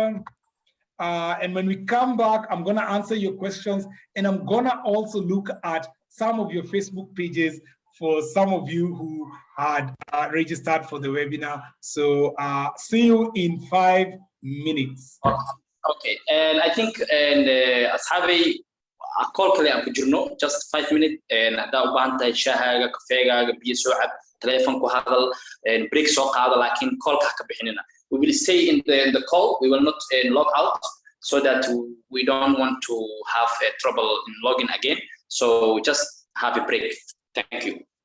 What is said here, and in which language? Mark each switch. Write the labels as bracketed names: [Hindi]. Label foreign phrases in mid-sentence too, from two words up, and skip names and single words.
[English] And when we come back, I'm gonna answer your questions and I'm gonna also look at some of your Facebook pages for some of you who had registered for the webinar. So see you in 5 minutes. Okay, and I think [Somali] asxaabay call kale aan ku jirno [English] just 5 minutes [Somali] haddaa u baahan tahay shaahaaga kafeegaaga biyo soo cab telephone ku hadal break soo qaada laakiin callka ha ka bixinina. [English] We will stay in the call, we will not log out so that we don't want to have trouble in logging again. So just have a break. Thank you.